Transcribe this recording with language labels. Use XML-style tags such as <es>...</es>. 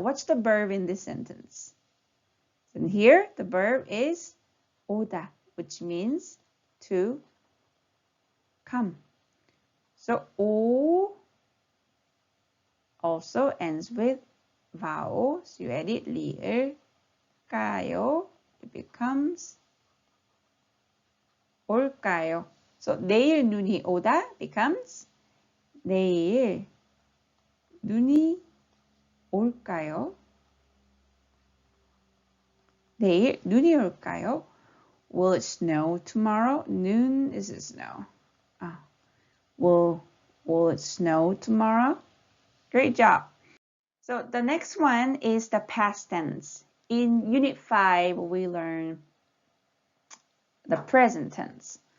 <en>What's the verb in this sentence? And here, the verb is 오다, which means to come. So 오 also ends with vowel. So you add it 리을까요? It becomes 올까요?</en> <ko>So 내일 눈이 오다 becomes 내일 눈이 올까요? 내일 눈이 올까요?</ko> <en>Will it snow tomorrow? Noon is it snow. Will Will it snow tomorrow? Great job. So the next one is the past tense. In Unit 5, we learn the present tense.</en>